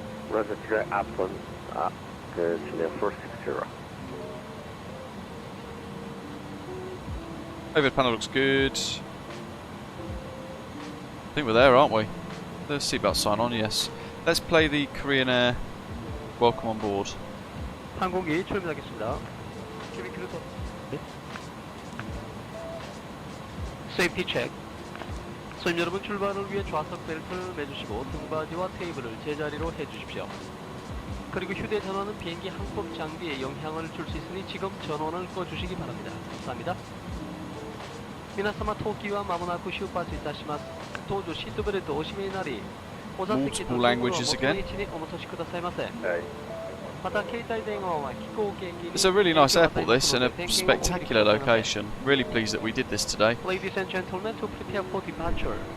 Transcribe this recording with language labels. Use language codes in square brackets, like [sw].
[en] Roger, Addon, to 460. Overhead panel looks good. I think we're there, aren't we? The seatbelt sign on, yes. Let's play the Korean Air Welcome on Board. [ko] 항공기 출발하겠습니다. [en] Safety check. [ko] 손님 여러분, 출발을 위해 좌석 벨트를 매주시고 등받이와 테이블을 제자리로 해주십시오. 그리고 휴대전화는 비행기 항법 장비에 영향을 줄 수 있으니 지금 전원을 꺼주시기 바랍니다. 감사합니다. [ja] 皆様、当機は間もなく出発いたします。搭乗シートベルトをお締めになり、お座席と元の位置にお戻しくださいませ。また、携帯電話は飛行機 [en] It's a really nice airport, this, and a spectacular location. Really pleased that we did this today. Ladies and gentlemen, to prepare for departure.